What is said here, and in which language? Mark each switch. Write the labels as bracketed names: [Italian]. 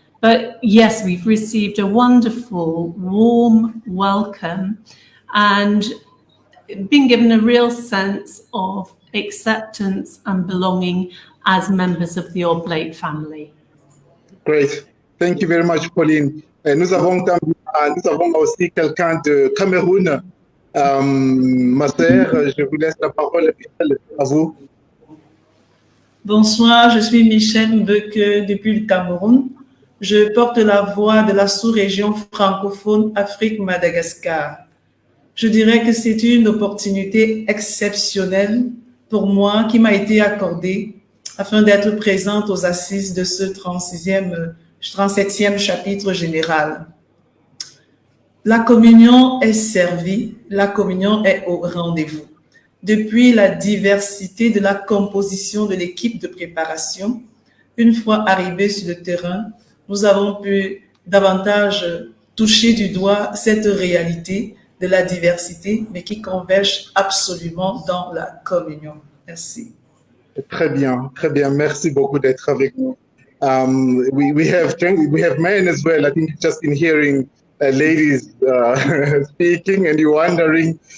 [English] But yes, we've received a wonderful, warm welcome and been given a real sense of acceptance and belonging as members of the Oblate family. Great. Thank you very much, Pauline. [French] Nous avons aussi quelqu'un de Cameroun. Ma sœur, je vous laisse la parole, à vous. Bonsoir, je suis Michel Mbeke depuis le Cameroun. Je porte la voix de la sous-région francophone Afrique-Madagascar. Je dirais que c'est une opportunité exceptionnelle pour moi qui m'a été accordée afin d'être présente aux assises de ce 37e chapitre général. La communion est servie, la communion est au rendez-vous. Depuis la diversité de la composition de l'équipe de préparation, une fois arrivés sur le terrain, nous avons pu davantage toucher du doigt cette réalité de la diversité, mais qui converge absolument dans la communion. Merci. Très bien. Merci beaucoup d'être avec nous. [English] We have men as well. I think you've just been hearing ladies speaking, and you're wondering.